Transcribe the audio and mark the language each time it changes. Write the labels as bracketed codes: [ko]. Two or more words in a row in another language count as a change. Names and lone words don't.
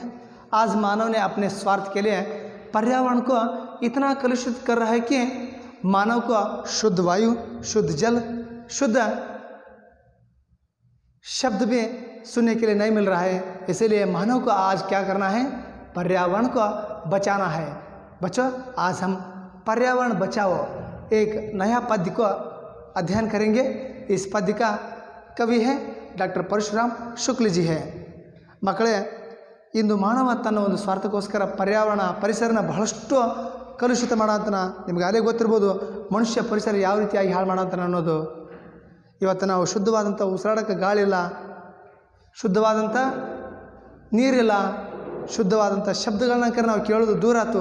[hi] आज मानव ने अपने स्वार्थ के लिए पर्यावरण को इतना कलुषित कर रहा है कि मानव को शुद्ध वायु, शुद्ध जल, शुद्ध शब्द भी सुनने के लिए नहीं मिल रहा है। इसीलिए मानव को आज क्या करना है? पर्यावरण को बचाना है। बच्चों, आज हम पर्यावरण बचाओ एक नया पद्य को अध्ययन करेंगे। इस पद्य का कवि है डॉक्टर परशुराम शुक्ल जी है। [kn] ಮಕ್ಕಳೇ, ಇಂದು ಮಾನವ ತನ್ನ ಒಂದು ಸ್ವಾರ್ಥಕ್ಕೋಸ್ಕರ ಪರ್ಯಾವರಣ ಪರಿಸರನ ಬಹಳಷ್ಟು ಕಲುಷಿತ ಮಾಡಂತನ ನಿಮಗೆ ಅಲ್ಲೇ ಗೊತ್ತಿರ್ಬೋದು. ಮನುಷ್ಯ ಪರಿಸರ ಯಾವ ರೀತಿಯಾಗಿ ಹಾಳು ಮಾಡಂತಾನ ಅನ್ನೋದು. ಇವತ್ತು ನಾವು ಶುದ್ಧವಾದಂಥ ಉಸಿರಾಡೋಕ್ಕೆ ಗಾಳಿ ಇಲ್ಲ, ಶುದ್ಧವಾದಂಥ ನೀರಿಲ್ಲ, ಶುದ್ಧವಾದಂಥ ಶಬ್ದಗಳನ್ನ ನಾವು ಕೇಳೋದು ದೂರ ಆಯ್ತು.